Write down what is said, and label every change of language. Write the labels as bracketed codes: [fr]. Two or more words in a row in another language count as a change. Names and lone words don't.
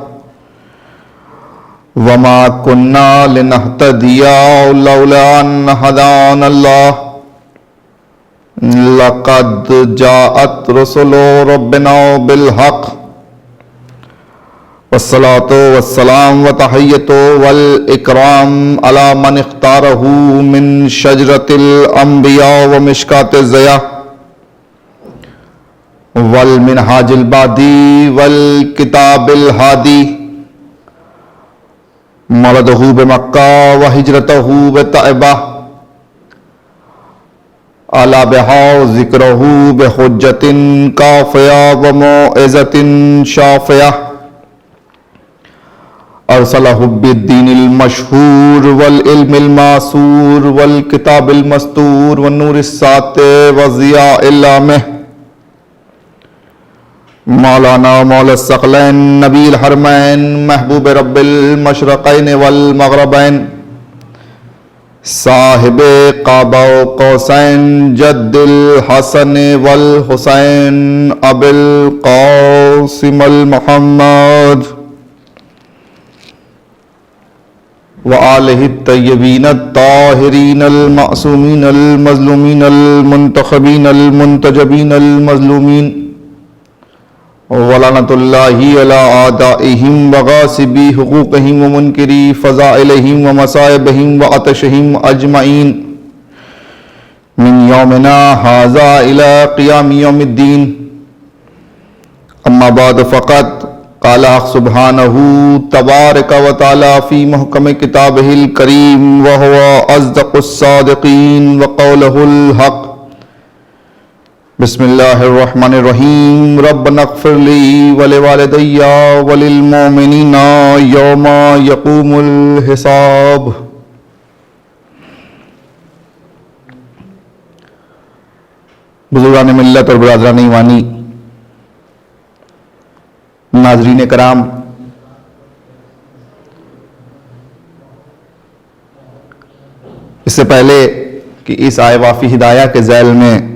[ar] وما كنا لنهتدي لولا ان هدانا الله لقد جاءت رسل ربنا بالحق والصلاة والسلام وتحية والإكرام على من اختاره من شجرة الأنبياء ومشكاة الزيا والمنهاج البادي والكتاب الهادي مولده بمکہ وہجرته بطائبہ علی بہا ذکرہ بحجت کافیہ وموعظۃ شافیہ ارسلہ بالدین المشہور والعلم الماسور والکتاب المستور والنور الساطع وضیاء اللامع مولانا مولا الثقلین نبی الحرمین محبوب رب المشرقین والمغربین صاحب قاب و قوسین جد الحسن والحسین ابی القاسم المحمد وآلہ الطیبین الطاہرین المعصومین المظلومین المنتخبین المنتجبین المظلومین ولعنۃ اللہ علی اعدائہم وغاصبی حقوقہم ومنکری فضائلہم ومصائبہم وعطشہم اجمعین من یومنا ھذا الی قیام یوم الدین۔ اما بعد فقط قال سبحانہ تبارک و تعالی فی محکم کتابہ الکریم وہو اصدق الصادقین وقولہ الحق۔ بسم اللہ الرحمن الرحیم ربنا اغفر لی ولوالدی وللمؤمنین یوم یقوم الحساب۔ [ur] بزرگان ملت اور برادران ایمانی، ناظرین کرام، اس سے پہلے کہ اس آئے وافی ہدایہ کے ذیل میں